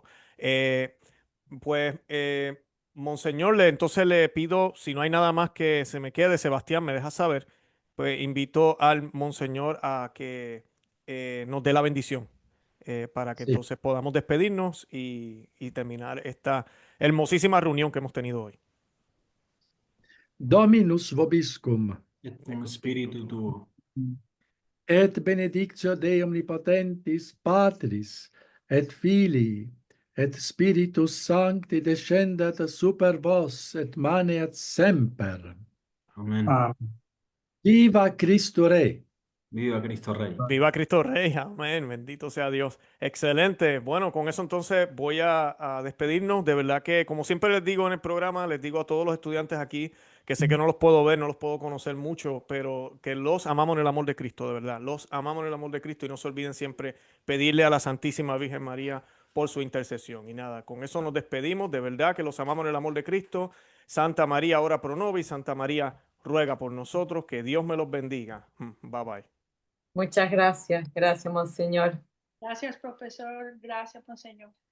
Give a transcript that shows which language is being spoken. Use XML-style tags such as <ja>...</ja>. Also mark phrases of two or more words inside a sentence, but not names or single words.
<es>Pues, Monseñor, entonces le pido, si no hay nada más que se me quede, Sebastián, me deja saber, pues invito al Monseñor a que nos dé la bendición para que Sí. entonces podamos despedirnos y terminar esta hermosísima reunión que hemos tenido hoy.</es> <la>Dominus vobiscum, Et con espíritu tuo. et benedictio Dei omnipotentis Patris, et Filii, et Spiritus Sancti descendat super vos, et maneat semper.</la> <es>Amén. Ah, Viva Cristo Rey. Viva Cristo Rey. Viva Cristo Rey, amén, bendito sea Dios. Excelente. Bueno, con eso entonces voy a despedirnos. De verdad que, como siempre les digo en el programa, les digo a todos los estudiantes aquí, que sé que no los puedo ver, no los puedo conocer mucho, pero que los amamos en el amor de Cristo, de verdad. Los amamos en el amor de Cristo y no se olviden siempre pedirle a la Santísima Virgen María por su intercesión. Y nada, con eso nos despedimos. De verdad que los amamos en el amor de Cristo.</es> <la>Santa María, ora pro nobis.</la> <es>Santa María, ruega por nosotros. Que Dios me los bendiga.</es> <en>Bye bye.</en> <es>Muchas gracias. Gracias, Monseñor. Gracias, profesor. Gracias, monseñor.</es>